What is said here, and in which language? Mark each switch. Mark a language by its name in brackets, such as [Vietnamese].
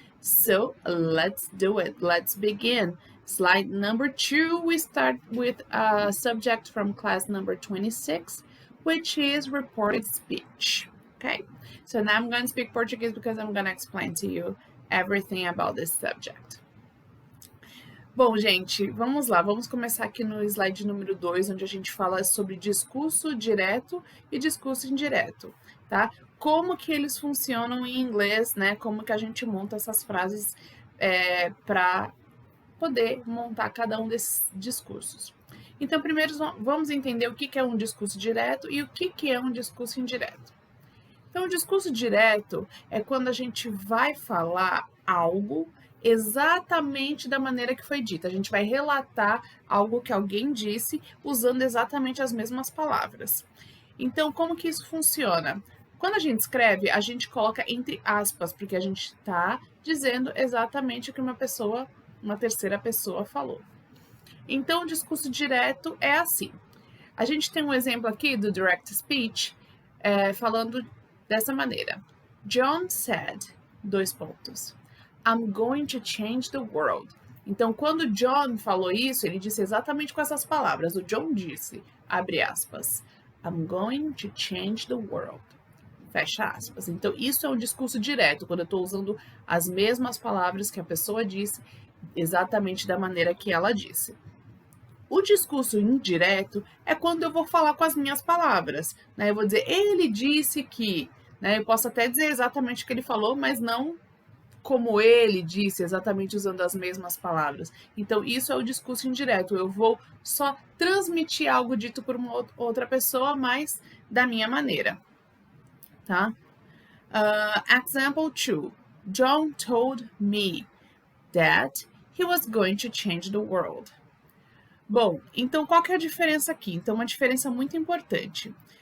[English] So let's do it. Let's begin. Slide number 2, we start with a subject from class number 26, which is reported speech. Okay, so now I'm going to speak Portuguese because I'm going to explain to you everything about this subject. [Portuguese] Bom, gente, vamos lá. Vamos começar aqui no slide número 2, onde a gente fala sobre discurso direto e discurso indireto, tá? Como que eles funcionam em inglês, né? Como que a gente monta essas frases para poder montar cada um desses discursos. Então, primeiro vamos entender o que é um discurso direto e o que é um discurso indireto. Então, o discurso direto é quando a gente vai falar algo exatamente da maneira que foi dita. A gente vai relatar algo que alguém disse usando exatamente as mesmas palavras. Então, como que isso funciona? Quando a gente escreve, a gente coloca entre aspas, porque a gente está dizendo exatamente o que uma terceira pessoa falou. Então, o discurso direto é assim. A gente tem um exemplo aqui do direct speech, falando dessa maneira. [English] John said, : I'm going to change the world. [Portuguese] Então, quando John falou isso, ele disse exatamente com essas palavras. O John disse, abre aspas, [English] I'm going to change the world. [Portuguese] Fecha aspas. Então, isso é um discurso direto, quando eu estou usando as mesmas palavras que a pessoa disse, exatamente da maneira que ela disse. O discurso indireto é quando eu vou falar com as minhas palavras, né? Eu vou dizer, ele disse que, né? Eu posso até dizer exatamente o que ele falou, mas não como ele disse, exatamente usando as mesmas palavras. Então, isso é o discurso indireto. Eu vou só transmitir algo dito por uma outra pessoa, mas da minha maneira. Tá? [English] Example 2. John told me that he was going to change the world. [Portuguese] Bom, então qual que é a diferença aqui? Então, uma diferença muito importante.